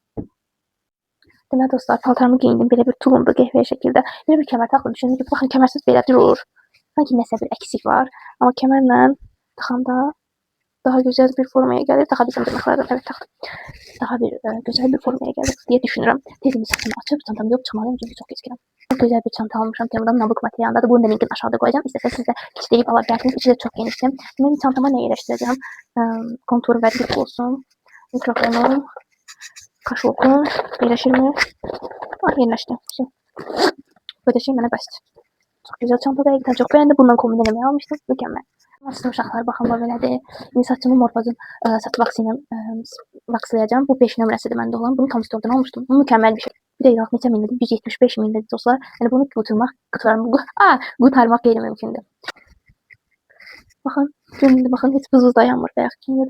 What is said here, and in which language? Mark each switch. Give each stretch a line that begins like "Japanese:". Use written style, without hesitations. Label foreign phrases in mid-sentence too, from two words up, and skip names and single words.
Azerbaijani: Deməli dostlar, paltarımı geyindim. Belə bir tulumlu qəhvəyə şəkildə. Belə bir kəmər taxdım. Düşündüm ki, baxın kəmərsiz belə durur. Sanki nəsə bir əksik var. Amma kəmərlə taxanda daha gözəl bir formaya gəlir. Daha bizim dırnaqlarda təbii taxdım. Daha bir gözəl bir formaya gəlir deyə düşünürəm. Tezimi saçımı açıb çantamı yox çıxmalıyım çünki çox gecikirəm.
Turkish: Çok güzel bir çanta almışam. Temu'dan Nabuk materialındadır. Bunun da linkini aşağıda koyacağım. İsteseniz siz de kitleyip alabilirsiniz. İçi de çok genişti. Benim çantama ne yerleştireceğim? Kontur ve dip olsun. Mikrofonum. Kaşokum. Yerleşir mi? Ah yerleşti. Şimdi. Böyle şey bana bəsdir. Çok güzel çanta da çok beğendim. Bundan kombinlemeyi almıştım. Mükemmel.
Azerbaijani: Aslında uşaqlar baxın bu belədir. İndi saçımı Morphos'un saç vaksi ilə vakslayacağım. Bu 5 nömrəsidir məndə olan. Bunu Tom Store'dan almışdım. Bu mükemmel bir şey. Bir de neçə mindir? 175 mindir dostlar. Yəni bunu qurtarmaq qeyri-mümkündür. Baxın, göründü baxın, heç buz dayanmır bayaq kimidir.